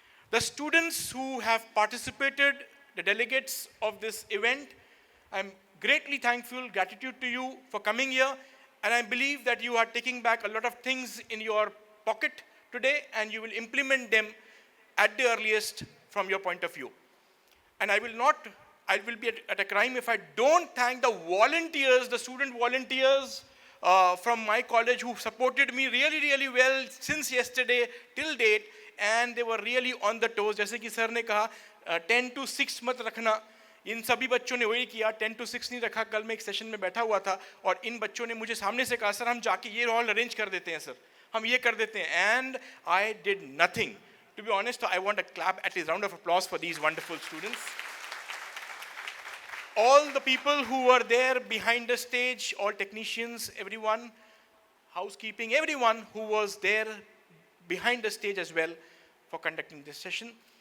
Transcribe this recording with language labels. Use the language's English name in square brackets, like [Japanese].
[English] The students who have participated, the delegates of this event, I'm greatly thankful, gratitude to you for coming here, and I believe that you are taking back a lot of things in your pocket today, and you will implement them at the earliest from your point of view. And I will be at a crime if I don't thank the volunteers, the student volunteers from my college who supported me really, really well since yesterday till date, and they were really on the toes. [Hindi] जैसे कि sir ने कहा 10 to 6 मत रखना, इन सभी बच्चों ने वही किया, 10 to 6 नहीं रखा। कल मैं एक सेशन में बैठा हुआ था और इन बच्चों ने मुझे सामने से कहा, सर हम जाके ये हॉल अरेंज कर देते हैं, सर हम ये कर देते हैं, [English] and I did nothing. To be honest, I want a clap, at least round of applause for these wonderful students. All the people who were there behind the stage, all technicians, everyone, housekeeping, everyone who was there behind the stage as well for conducting this session.